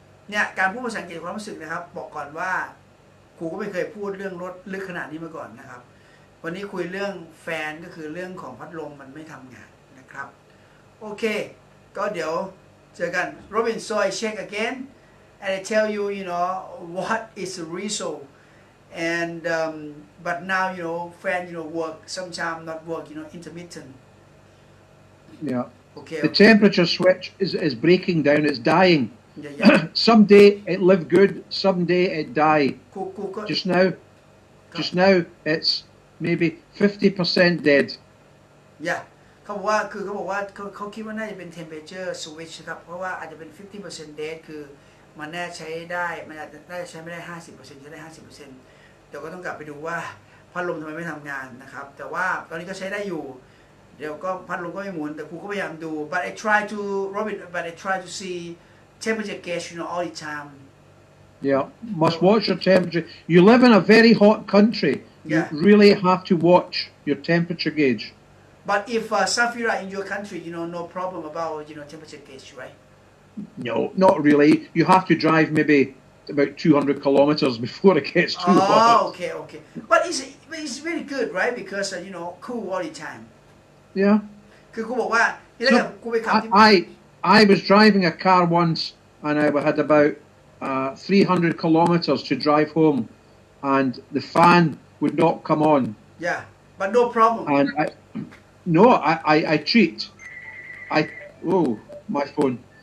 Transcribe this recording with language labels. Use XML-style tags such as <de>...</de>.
<th>เนี่ยการพูดภาษาอังกฤษความรู้สึกนะครับบอกก่อนว่าครูก็ไม่เคยพูดเรื่องรถลึกขนาดนี้มาก่อนนะครับวันนี้คุยเรื่องแฟนก็คือเรื่องของพัดลมมันไม่ทำงานนะครับโอเคก็เดี๋ยวเจอกัน Robin</th> <en>so I check again and I tell you what is the result and but now fan work sometimes not work intermittent Yeah. okay The temperature switch is breaking down. It's dying. yeah Someday it live good. Someday it die.</en> <th>ครูก็</th> <en>Just now it's maybe 50% dead.</en> <th>yeah เขาบอกว่าคือเขาบอกว่าเขาคิดว่าน่าจะเป็น temperature switch ครับเพราะว่าอาจจะเป็น 50% dead คือมันน่าใช้ได้มันอาจจะน่าจะใช้ไม่ได้ 50% ใช้ได้ 50% เดี๋ยวก็ต้องกลับไปดูว่าพัดลมทำไมไม่ทำงานนะครับแต่ว่าตอนนี้ก็ใช้ได้อยู่เดี๋ยวก็พัดลมก็ไม่หมุนแต่ครูก็พยายามดู</th> <en>but I try to see temperature gauge all the time Yeah, must watch your temperature. You live in a very hot country. Yeah. You really have to watch your temperature gauge. but if Safira in your country no problem about temperature gauge right No, not really. You have to drive maybe about 200 kilometers before it gets too hot. okay but it's very good right because cool all the time Yeah.</en> <th>คือครูบอกว่าที่แรกครูไปขับที่</th> <en>I was driving a car once and I had about 300 kilometers to drive home and the fan would not come on. yeah but no problem And I cheat. Oh, my phone.</en>